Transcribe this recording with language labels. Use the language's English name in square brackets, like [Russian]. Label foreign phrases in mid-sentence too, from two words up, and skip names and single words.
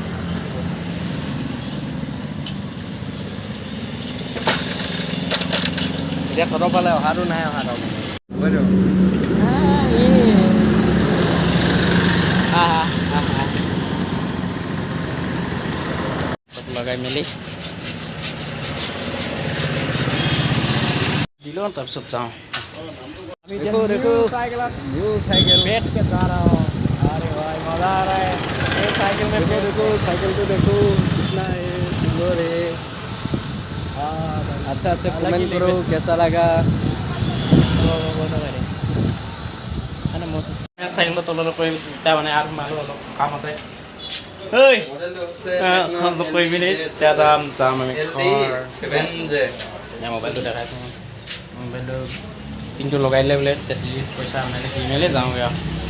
[Assamese] এতিয়া তহঁতৰ ফালে অহাটো নাই চব লগাই মেলি দিলোঁ তাৰপিছত যাওঁ [Hindi] देखो न्यू साइकिल बैठ के जा रहा हूँ अरे भाई मज़ा आ रहा है ये साइकिल में देखो साइकिल को देखो कितना सुंदर है अच्छा से कमेंट करो कैसा लगा [Assamese] চাইকেলটো তললৈ কৰি এতিয়া মানে আৰু মানুহ অলপ কাম আছে কৰি মেলি এতিয়া যাম আমি মোবাইলটো দেখাইছোঁ মোবাইলটো পিনটো লগাই দিলে বোলে পইচা মানে দি মেলি যাওঁগৈ আৰু